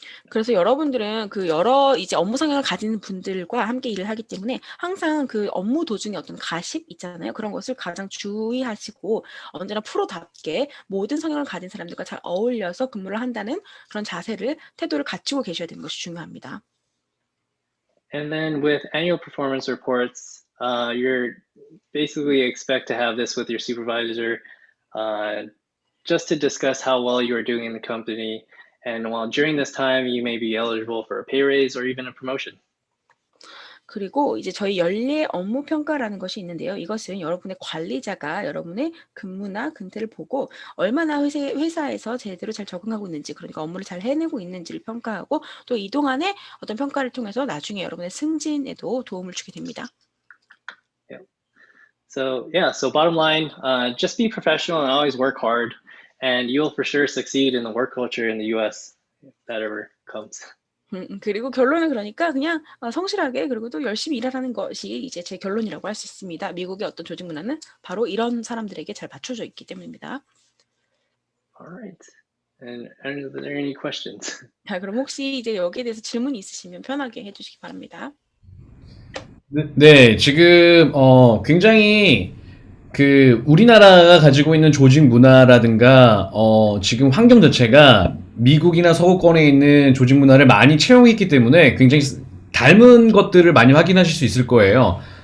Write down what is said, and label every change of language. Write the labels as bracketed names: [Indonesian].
[Korean] 그래서 여러분들은 그 여러 이제 업무 성향을 가진 분들과 함께 일을 하기 때문에 항상 그 업무 도중에 어떤 가십 있잖아요. 그런 것을 가장 주의하시고 언제나 프로답게 모든 성향을 가진 사람들과 잘 어울려서 근무를 한다는 그런 태도를 갖추고 계셔야 되는 것이 중요합니다. [English] And then with annual performance reports, you're basically expect to have this with your supervisor, just to discuss how well you are doing in the company. And while during this time, you may be eligible for a pay raise or even a promotion. [Korean] 그리고 이제 저희 연례 업무 평가라는 것이 있는데요. 이것은 여러분의 관리자가 여러분의 근무나 근태를 보고 얼마나 회사에서 제대로 잘 적응하고 있는지, 그러니까 업무를 잘 해내고 있는지를 평가하고 또 이 동안에 어떤 평가를 통해서 나중에 여러분의 승진에도 도움을 주게 됩니다. [English] So bottom line, just be professional and always work hard, and you'll for sure succeed in the work culture in the U.S. if that ever comes. [Korean] 그리고 결론은 그러니까 그냥 성실하게 그리고 또 열심히 일하라는 것이 이제 제 결론이라고 할 수 있습니다. 미국의 어떤 조직 문화는 바로 이런 사람들에게 잘 받쳐져 있기 때문입니다. [English] Alright. And are there any questions? [Korean] 자, 그럼 혹시 이제 여기에 대해서 질문이 있으시면 편하게 해주시기 바랍니다. 네, 지금 굉장히 그 우리나라가 가지고 있는 조직 문화라든가 지금 환경 자체가 미국이나 서구권에 있는 조직 문화를 많이 채용했기 때문에 굉장히 닮은 것들을 많이 확인하실 수 있을 거예요.